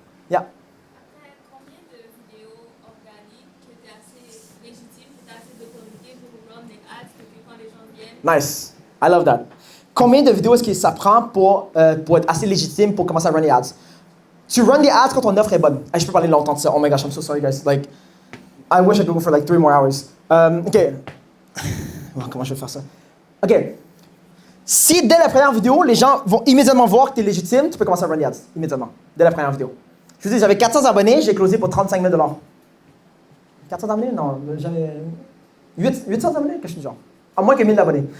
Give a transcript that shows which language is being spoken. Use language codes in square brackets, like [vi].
[fr] Après, combien de vidéos organiques qui étaient assez légitimes, qui étaient assez d'autorité pour run des ads, que quand les gens viennent? [en] Nice. I love that. [fr] Combien de vidéos est-ce que ça prend pour être assez légitime pour commencer à run des ads? Tu run des ads quand ton offre est bonne. Hey, je peux parler longtemps de ça. [en] Oh my gosh, I'm so sorry, guys. Like, I wish I could go for like 3 more hours. OK. [fr] Comment je vais faire ça? OK. Si dès la première vidéo, les gens vont immédiatement voir que tu es légitime, tu peux commencer à run des ads. Immédiatement. Dès la première vidéo. Je vous dis, j'avais 400 abonnés, j'ai closé pour 35 000 $. 400 abonnés? Non, j'avais 800 abonnés, quelque chose du genre. À moins que 1000 abonnés.